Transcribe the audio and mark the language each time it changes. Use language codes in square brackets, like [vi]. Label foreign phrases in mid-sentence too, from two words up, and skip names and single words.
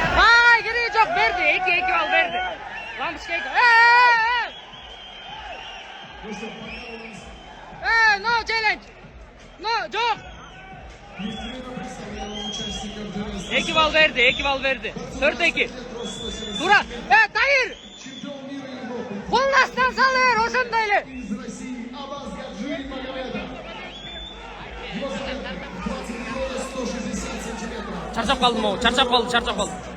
[ky] Ай, кереги жок, берди. 2 балл берди. Лампочка 2. [en] No challenge. No, [ky] жок. 2 балл verdi. 4-2. Тура. Тайыр. Колдун астынан салыр, ошондой эле. Чарчап калдым, чарчап калды.